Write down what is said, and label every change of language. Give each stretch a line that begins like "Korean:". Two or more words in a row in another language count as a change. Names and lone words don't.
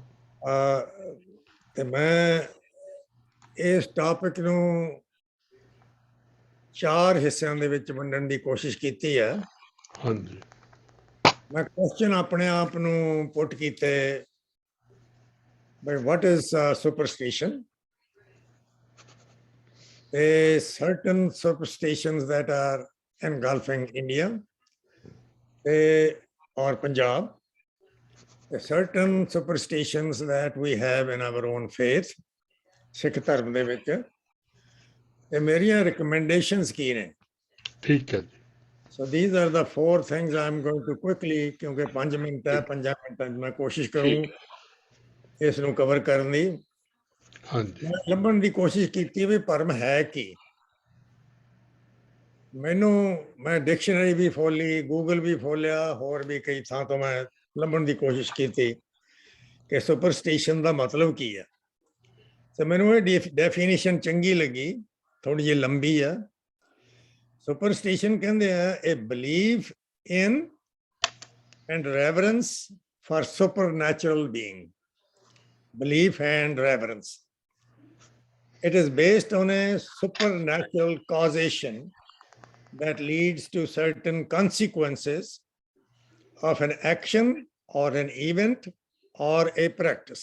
Punjabi: ਤੇ ਮੈਂ ਇਸ ਟਾਪਿਕ ਨੂੰ 4 ਹਿੱਸਿਆਂ ਦੇ ਵਿੱਚ ਵੰਡਣ ਦੀ ਕੋਸ਼ਿਸ਼ ਕੀਤੀ ਹੈ। ਹਾਂਜੀ, ਮੈਂ ਕੁਐਸਚਨ ਆਪਣੇ ਆਪ ਨੂੰ ਪੁੱਟ ਕੀਤੇ, ਬਈ
English: what is superstition? Certain superstitions that are engulfing India or Punjab, certain superstitions that we have in our own faith,
Punjabi: Sikh ਧਰਮ ਦੇ ਵਿੱਚ, ਤੇ ਮੇਰੀਆਂ recommendations ਕੀ ਨੇ? ਠੀਕ ਹੈ ਜੀ।
English: So these are the 4 things I'm going to quickly,
Punjabi: ਕਿਉਂਕਿ 5 ਮਿੰਟ ਹੈ, 5 ਮਿੰਟਾਂ 'ਚ ਮੈਂ ਕੋਸ਼ਿਸ਼ ਕਰੂੰ ਇਸ ਨੂੰ ਕਵਰ ਕਰਨ ਦੀ। ਹਾਂਜੀ, ਲੱਭਣ ਦੀ ਕੋਸ਼ਿਸ਼ ਕੀਤੀ ਵੀ ਭਰਮ ਹੈ ਕੀ। ਮੈਂ ਡਿਕਸ਼ਨਰੀ ਵੀ ਫੋਲੀ, ਗੂਗਲ ਵੀ ਫੋਲਿਆ, ਹੋਰ ਵੀ ਕਈ ਥਾਂ ਤੋਂ ਮੈਂ ਲੱਭਣ ਦੀ ਕੋਸ਼ਿਸ਼ ਕੀਤੀ ਕਿ ਸੁਪਰਸਟੀਸ਼ਨ ਦਾ ਮਤਲਬ ਕੀ ਹੈ। ਤੇ ਮੈਨੂੰ ਇਹ ਡੈਫੀਨੇਸ਼ਨ ਚੰਗੀ ਲੱਗੀ, ਥੋੜੀ ਜਿਹੀ ਲੰਬੀ ਆ। ਸੁਪਰਸਟੀਸ਼ਨ ਕਹਿੰਦੇ ਆ ਇਹ
English: belief in and reverence for supernatural being. Belief and reverence. It is based on a supernatural causation that leads to certain consequences of an action or an event or a practice.